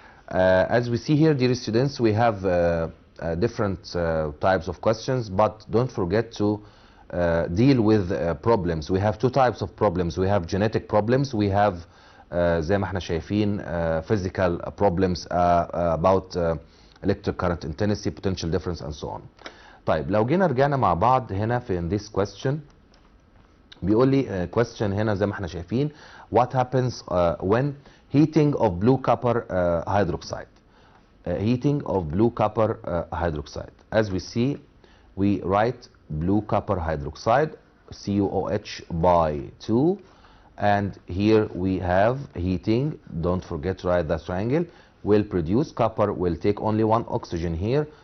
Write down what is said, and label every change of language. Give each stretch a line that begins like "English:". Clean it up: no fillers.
English: As we see here, dear students, we have different types of questions, but don't forget to deal with problems. We have two types of problems. We have genetic problems. We have
Arabic: زي ما احنا شايفين
English: physical problems about electric current intensity, potential difference and so on.
Arabic: طيب لو جينا رجعنا مع بعض هنا في
English: in this question
Arabic: بيقول لي question هنا زي ما احنا شايفين
English: what happens when heating of blue copper hydroxide. Heating of blue copper hydroxide. As we see, we write blue copper hydroxide CuOH by 2, and here we have heating. Don't forget to write the triangle. Will produce copper. Will take only one oxygen here.